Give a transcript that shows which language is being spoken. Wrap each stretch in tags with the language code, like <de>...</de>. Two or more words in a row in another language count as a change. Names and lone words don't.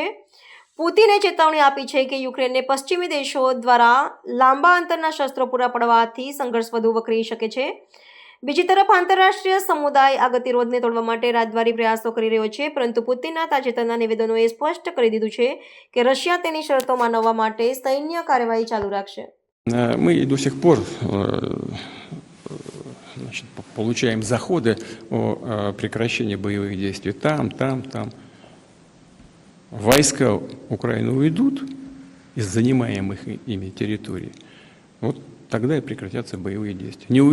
<gu>પુતિને ચેતવણી આપી છે કે યુક્રેનને પશ્ચિમી દેશો દ્વારા લાંબા અંતરના શસ્ત્રો પૂરા પાડવાથી સંઘર્ષ વધુ વકરી શકે છે. બીજી તરફ આંતરરાષ્ટ્રીય સમુદાય આ ગતિરોધને તોડવા માટે રાજદ્વારી પ્રયાસો કરી રહ્યો છે, પરંતુ પુતિનના તાજેતરના નિવેદનોએ સ્પષ્ટ કરી દીધું છે કે રશિયા તેની શરતો માનવવા માટે સૈન્ય કાર્યવાહી ચાલુ રાખશે.</gu> <ru>Мы до сих пор получаем заходы о прекращении боевых действий там. Войска Украины уйдут из занимаемых ими территорий, вот тогда и прекратятся боевые действия.</ru>